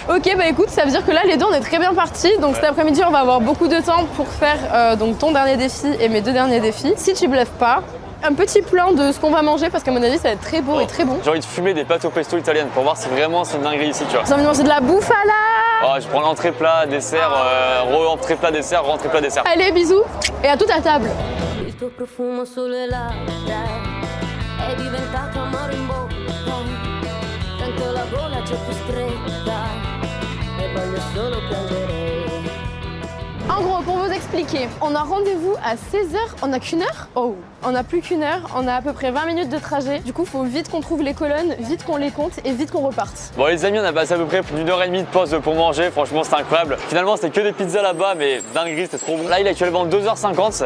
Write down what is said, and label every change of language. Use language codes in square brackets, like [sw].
[fr] Ok, bah écoute, ça veut dire que là, les deux, on est très bien partis. Donc cet après-midi, on va avoir beaucoup de temps pour faire donc ton dernier défi et mes 2 derniers défis. Si tu bluffes pas, un petit plan de ce qu'on va manger parce qu'à mon avis, ça va être très beau et très bon. J'ai envie de fumer des pâtes au pesto italiennes pour voir si vraiment c'est une dinguerie ici, tu vois. J'ai envie de manger de la bouffe à la... Oh, je prends l'entrée plat, dessert, re-entrée plat, dessert, re-entrée plat, dessert. Allez, bisous et à toute à table. [it] Il tuo profumo sulle labbra è diventato amore in bocca. Tanto la gola c'è più stretta e voglio solo piangere. [fr] En gros, pour vous expliquer, on a rendez-vous à 16h. On a qu'une heure? Oh, on a plus qu'une heure. On a à peu près 20 minutes de trajet. Du coup, faut vite qu'on trouve les colonnes, vite qu'on les compte et vite qu'on reparte. Bon les amis, on a passé à peu près plus d'1h30 de pause pour manger. Franchement, c'était incroyable. Finalement, c'était que des pizzas là-bas, mais dinguerie, c'était trop bon. Là, il est actuellement 2h50.